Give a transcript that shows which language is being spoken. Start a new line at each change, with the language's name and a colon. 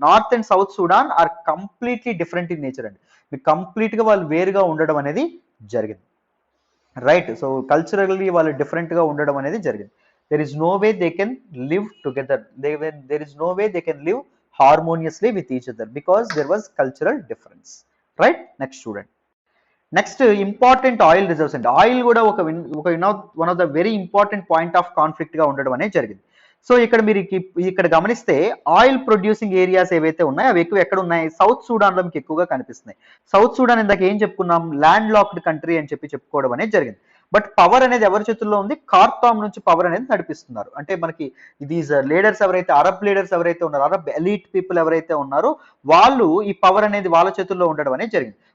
English: North and south Sudan are completely different in nature అండి.
Telugu: Complete గా వాళ్ళు వేరుగా ఉండడం అనేది జరిగింది, రైట్. సో కల్చరల్లీ వాళ్ళు డిఫరెంట్ గా ఉండడం అనేది జరిగింది.
English: There is no way they can live together, there is no way they can live harmoniously with each other because there was cultural difference, right. Next student, next important oil reserves and oil కూడా ఒక one of the very important point of conflict
Telugu: గా ఉండడం అనేది జరిగింది. So ఇక్కడ మీరు ఇక్కడ గమనిస్తే ఆయిల్ ప్రొడ్యూసింగ్ ఏరియాస్ ఏవైతే ఉన్నాయో అవి ఎక్కువ ఎక్కడ ఉన్నాయి, సౌత్ సూడాన్ లో మీకు ఎక్కువగా కనిపిస్తున్నాయి. సౌత్ సూడాన్ ఇందాక ఏం చెప్పుకున్నాం, ల్యాండ్ లాక్డ్ కంట్రీ అని చెప్పుకోవడం అనేది జరిగింది. బట్ పవర్ అనేది ఎవరి చేతుల్లో ఉంది, ఖార్తామ్ నుంచి పవర్ అనేది నడిపిస్తున్నారు. అంటే మనకి దీస్ లీడర్స్ ఎవరైతే అరబ్ లీడర్స్ ఎవరైతే ఉన్నారో, అరబ్ ఎలీట్ పీపుల్ ఎవరైతే ఉన్నారో వాళ్ళు ఈ పవర్ అనేది వాళ్ళ చేతుల్లో ఉండడం అనేది జరిగింది.